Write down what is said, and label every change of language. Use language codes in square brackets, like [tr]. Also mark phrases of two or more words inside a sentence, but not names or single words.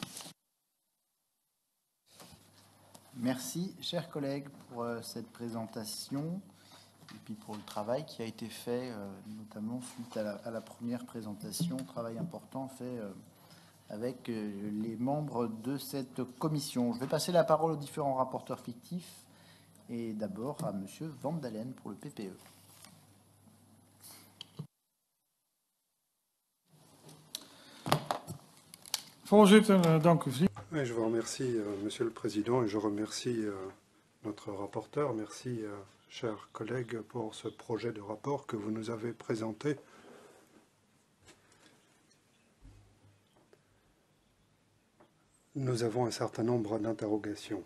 [fr] Merci, chers collègues, pour cette présentation et puis pour le travail qui a été fait, notamment suite à la première présentation, travail important fait avec les membres de cette commission. Je vais passer la parole aux différents rapporteurs fictifs et d'abord à Monsieur Van Dalen pour le PPE. [nl] Voorzitter, dank u vriend. [fr] Je vous remercie, Monsieur le Président, et je remercie notre rapporteur. Merci, chers collègues, pour ce projet de rapport que vous nous avez présenté. Nous avons un certain nombre d'interrogations.